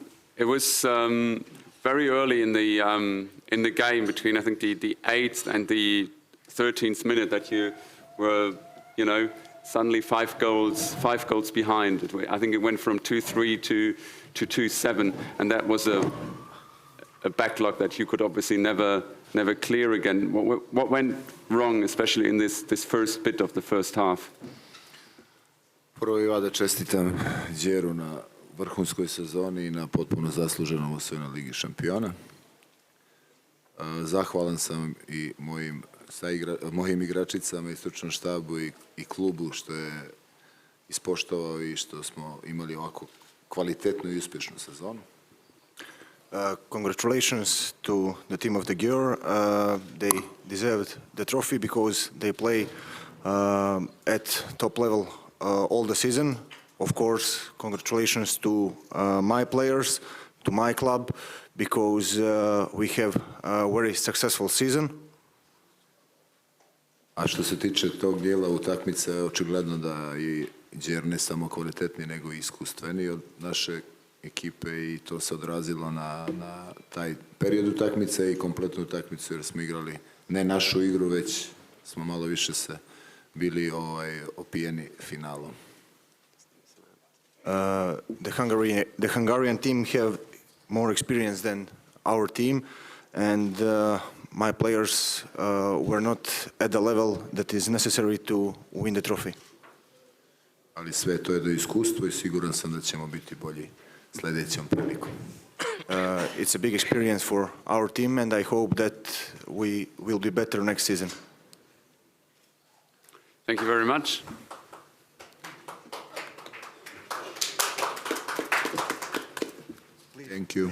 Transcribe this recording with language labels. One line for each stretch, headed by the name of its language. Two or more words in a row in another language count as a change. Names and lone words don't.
English: It was very early in the game between, I think, the 8th and the 13th minute that you were, suddenly 5 goals behind. I think it went from 2-3 to 2-7, and that was a backlog that you could obviously never clear again. What went wrong, especially in this first bit of the first half?
Serbian: Prvo ja da čestitam Gjeru na vrhunskoj sezoni i na potpuno zasluženom osvojenju Ligi šampiona. Zahvalan sam i mojim igračicama i stručnom štabu i klubu što je ispoštovao i što smo imali ovako kvalitetnu i uspješnu sezonu.
English: Congratulations to the team of the Gyori. They deserved the trophy because they play at top level all the season. Of course, congratulations to my players, to my club, because we have a very successful season.
Serbian: A što se tiče tog dijela utakmice, očigledno da i Gyori ne samo kvalitetni, nego i iskustveni od naše ekipe i to se odrazilo na taj period utakmice i kompletnu utakmicu jer smo igrali ne našu igru, već smo malo više se bili opijeni finalom.
English: The Hungarian team have more experience than our team, and my players were not at the level that is necessary to win the trophy.
Serbian: Ali sve to je do iskustva i siguran sam da ćemo biti bolji sljedećom prilikom.
English: It's a big experience for our team, and I hope that we will be better next season. Thank you very much. Thank you.